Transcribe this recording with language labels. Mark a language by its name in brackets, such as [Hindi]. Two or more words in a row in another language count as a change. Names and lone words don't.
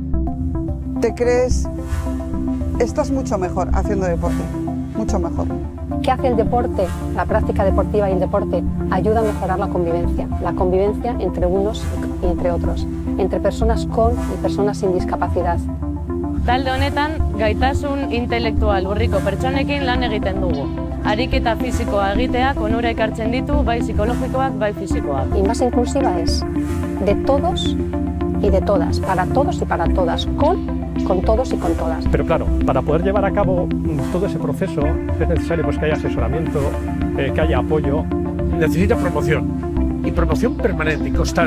[Spanish] Te crees, estás mucho mejor haciendo deporte, mucho mejor. ¿Qué hace el deporte, la práctica deportiva y el deporte? Ayuda a mejorar la convivencia entre unos y entre otros, entre personas con y personas sin discapacidad. [Basque] Talde honetan, gaitasun intelektual urriko pertsonekin lan egiten dugu. Ariketa fisikoa egiteak onura ekartzen ditu, bai psikologikoak, bai fisikoak. [Spanish] Y más inclusiva es de todos y de todas, para todos y para todas, con todos y con todas. Pero claro, para poder llevar a cabo todo ese proceso es necesario que haya asesoramiento, que haya apoyo. Necesita promoción, y promoción permanente y constante.